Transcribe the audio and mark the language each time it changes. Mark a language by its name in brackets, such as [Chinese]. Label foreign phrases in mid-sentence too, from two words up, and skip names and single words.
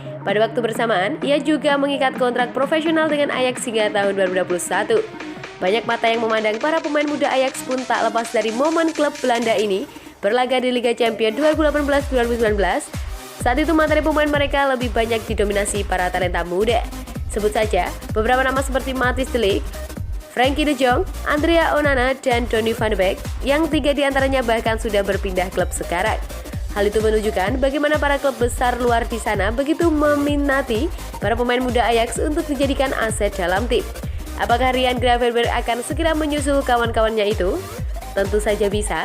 [Indonesian] Pada waktu bersamaan, ia juga mengikat kontrak profesional dengan Ajax hingga tahun 2021. Banyak mata yang memandang para pemain muda Ajax pun tak lepas dari momen klub Belanda ini berlaga di Liga Champions 2018-2019. Saat itu materi pemain mereka lebih banyak didominasi para talenta muda. Sebut saja beberapa nama seperti Matthijs de Ligt, Frenkie de Jong, Andrea Onana, dan Donny van de Beek, yang 3 diantaranya bahkan sudah berpindah klub sekarang. Hal itu menunjukkan bagaimana para klub besar luar di sana begitu meminati para pemain muda Ajax untuk dijadikan aset dalam tim. Apakah Ryan Gravenberch akan segera menyusul kawan-kawannya itu? Tentu saja bisa.